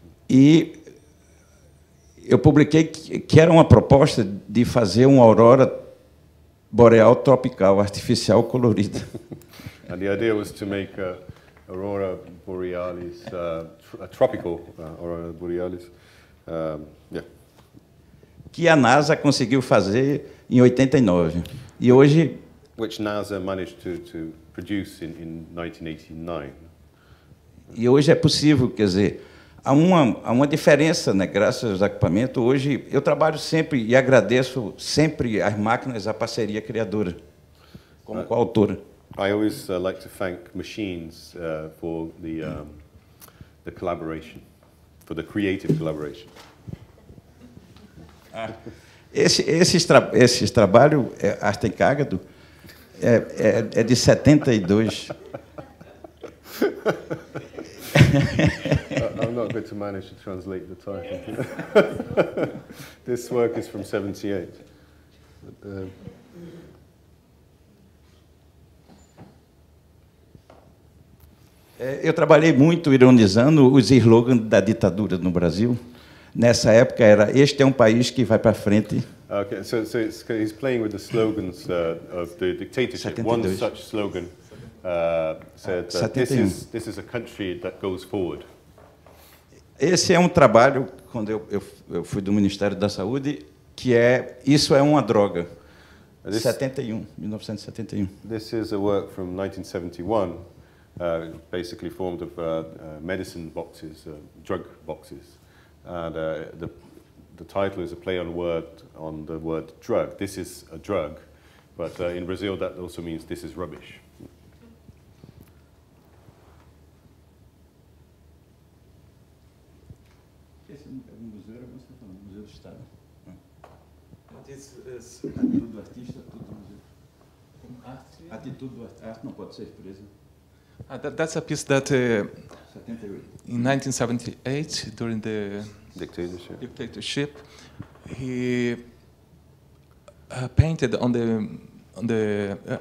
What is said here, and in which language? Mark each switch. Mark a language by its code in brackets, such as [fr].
[pt] E eu publiquei que era uma proposta de fazer uma aurora boreal tropical, artificial, colorida. [en] And the idea was to make aurora borealis, a tropical aurora borealis. Yeah. [pt] Que a NASA conseguiu fazer em 89. E hoje... [en] Which NASA managed to produce in 1989. [pt] E hoje é possível, quer dizer, há uma diferença, né? Graças ao equipamento. Hoje eu trabalho sempre e agradeço sempre às máquinas, a parceria criadora, como coautora. [en] I always like to thank machines for the collaboration, for the creative collaboration. [pt] Esse trabalho, Arte em Cágado, é de 72. [en] I'm not going to manage to translate the title. This work is from 78. [pt] Eu trabalhei muito ironizando os slogans da ditadura no Brasil. Nessa época era: este é um país que vai para frente. [en] Okay, so he's playing with the slogans of the dictatorship. 72. One such slogan said, "This is a country that goes forward." [pt] Esse é um trabalho, quando eu fui do Ministério da Saúde, que isso é uma droga. 1971. [en] This is a work from 1971, basically formed of medicine boxes, drug boxes, and the title is a play on the word drug. This is a drug, but in Brazil that also means this is rubbish. [pt] Esse museu era você falando, Museu do Estado. Atitude do artista, tudo do museu. Atitude do artista, arte não pode ser presa. [en] That's a piece that in 1978, during the dictatorship, he painted on the.